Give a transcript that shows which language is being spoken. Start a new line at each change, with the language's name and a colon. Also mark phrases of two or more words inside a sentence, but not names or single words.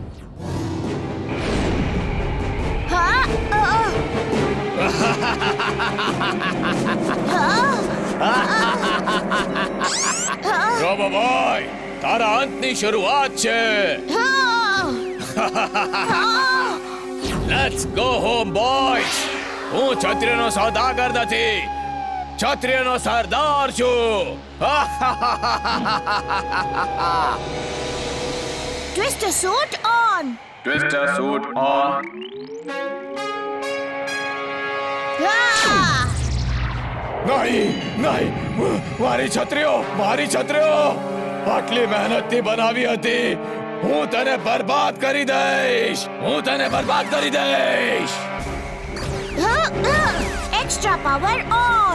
English: Robo boy,
Gujarati: તારા અંતની શરૂઆત છે.
English: Let's go home boys.
Gujarati: હું ક્ષત્રિયનો સોદાગર નથી, ક્ષત્રિયનો સરદાર છું.
English: Twister suit on. Twister suit on.
Gujarati: નહીં નહીં, મારી છત્રીઓ, મારી છત્રીઓ આટલી મહેનતથી બનાવી હતી. હું તને બરબાદ કરી દઈશ, હું તને બરબાદ કરી દઈશ.
English: Extra power on.